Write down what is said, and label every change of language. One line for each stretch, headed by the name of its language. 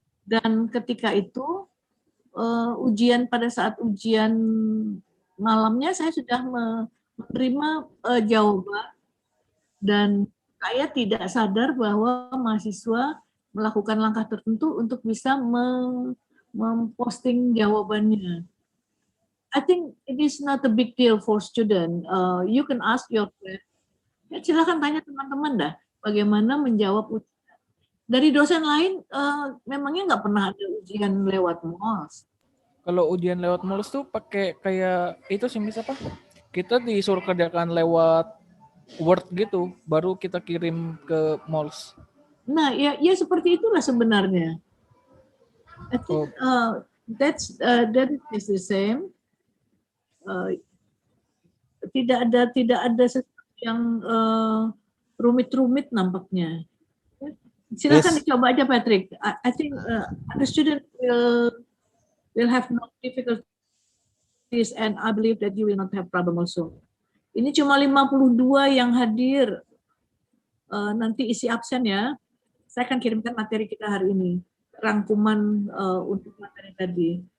Indonesian: Dan ketika itu pada saat ujian malamnya saya sudah menerima jawaban dan saya tidak sadar bahwa mahasiswa melakukan langkah tertentu untuk bisa memposting jawabannya.
English: I think it is not a big deal for student. You can ask your friend.
Indonesian: Ya, silakan tanya teman-teman dah bagaimana menjawab ujian. Dari dosen lain memangnya nggak pernah ada ujian lewat MOLS. Kalau ujian lewat MOLS tuh pakai kayak itu sih, Miss, apa? Kita disuruh kerjakan lewat Word gitu, baru kita kirim ke MOLS. Nah, ya seperti itulah sebenarnya.
English: I think that is the same.
Indonesian: Tidak ada sesuatu yang rumit-rumit nampaknya. Silakan dicoba aja, Patrick.
English: I think the student will have no difficulties and I believe that you will not have problem also.
Indonesian: Ini cuma 52 yang hadir. Nanti isi absen ya. Saya akan kirimkan materi kita hari ini. Rangkuman untuk materi tadi.